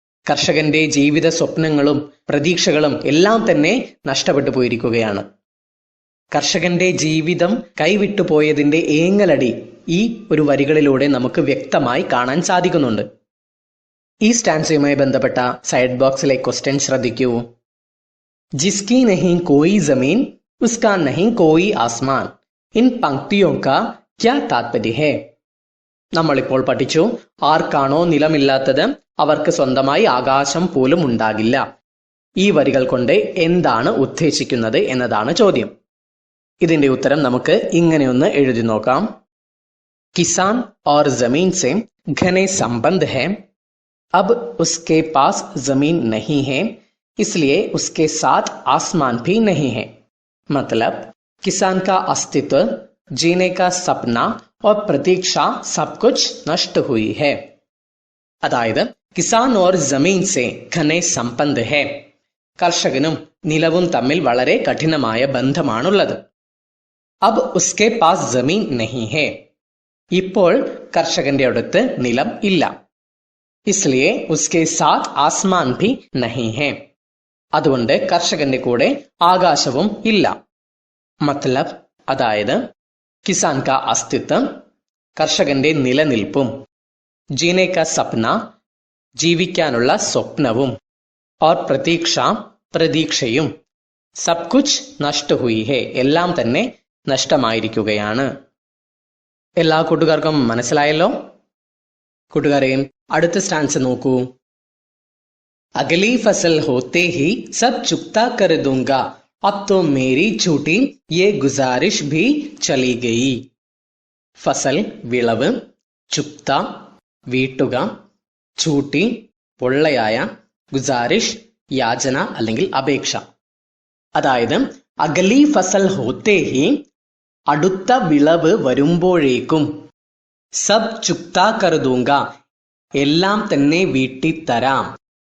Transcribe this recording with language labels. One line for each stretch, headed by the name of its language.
Malayalam: കർഷകന്റെ ജീവിത സ്വപ്നങ്ങളും പ്രതീക്ഷകളും എല്ലാം തന്നെ നഷ്ടപ്പെട്ടു പോയിരിക്കുകയാണ്. കർഷകന്റെ ജീവിതം കൈവിട്ടുപോയതിന്റെ ഏങ്ങലടി ഈ ഒരു വരികളിലൂടെ നമുക്ക് വ്യക്തമായി കാണാൻ സാധിക്കുന്നുണ്ട്. ഈ സ്റ്റാൻസയുമായി ബന്ധപ്പെട്ട സൈഡ് ബോക്സിലെ ക്വസ്റ്റ്യൻ ശ്രദ്ധിക്കൂ.
Hindi: जिसकी नहीं कोई जमीन उसका नहीं कोई आसमान. इन पंक्तियों का क्या तात्पर्य है?
Malayalam: നമ്മളിപ്പോൾ പഠിച്ചു, ആർക്കാണോ നിലമില്ലാത്തത് അവർക്ക് സ്വന്തമായി ആകാശം പോലും ഉണ്ടാകില്ല. ഈ വരികൾ കൊണ്ട് എന്താണ് ഉദ്ദേശിക്കുന്നത് എന്നതാണ് ചോദ്യം. ഇതിന്റെ ഉത്തരം നമുക്ക് ഇങ്ങനെയൊന്ന് എഴുതി നോക്കാം.
Hindi: किसान और जमीन से घने संबंध है. अब उसके पास जमीन नहीं है, इसलिए उसके साथ आसमान भी नहीं है. मतलब किसान का अस्तित्व, जीने का सपना और प्रतीक्षा सब कुछ नष्ट हुई है.
Malayalam: അതായത്
Hindi: കിസാൻ ഓർ ജമീൻ സെ ഘനെ സംബന്ധ് ഹെ,
Malayalam: കർഷകനും നിലവും തമ്മിൽ വളരെ കഠിനമായ ബന്ധമാണുള്ളത്.
Hindi: അബ് ഉസ്കെ പാസ് ജമീൻ നഹി ഹെ,
Malayalam: ഇപ്പോൾ കർഷകന്റെ അടുത്ത് നിലം ഇല്ല.
Hindi: ഇസ്ലിയെ ഉസ്കെ സാത്ത് ആസ്മാൻ ഭി നഹി ഹെ,
Malayalam: അതുകൊണ്ട് കർഷകന്റെ കൂടെ ആകാശവും ഇല്ല. മത്ലബ് അതായത്
Hindi: കിസാൻ കാ അസ്തിത്വം,
Malayalam: കർഷകന്റെ നിലനിൽപ്പും,
Hindi: ജീനെ കാ സപ്ന
Malayalam: ജീവിക്കാനുള്ള സ്വപ്നവും, ഓർ പ്രതീക്ഷ പ്രതീക്ഷയും,
Hindi: സബ് കുച്ച് നഷ്ട ഹുയി ഹെ
Malayalam: എല്ലാം തന്നെ നഷ്ടമായിരിക്കുകയാണ്. എല്ലാ കൂട്ടുകാർക്കും മനസ്സിലായല്ലോ? കൂട്ടുകാരെ, അടുത്ത സ്റ്റാൻസ് നോക്കൂ.
Hindi: അഗലി ഫസൽ ഹോത്തെ ഹി സബ് ചുക്താ കർ ദൂംഗാ, अब तो मेरी छूटी ये गुजारिश भी चली गई.
Malayalam: ഫസൽ വിളവ്, ചുക്ത വീട്ടുക, ചൂട്ടി പൊള്ളയായ, ഗുസാരിഷ് യാചന അല്ലെങ്കിൽ അപേക്ഷ. അതായത്
Hindi: അഗലി ഫസൽ ഹോത്തേ ഹി
Malayalam: അടുത്ത വിളവ് വരുമ്പോഴേക്കും,
Hindi: സബ് ചുക്താ കർ ദൂംഗാ
Malayalam: എല്ലാം തന്നെ വീട്ടിത്തരാം.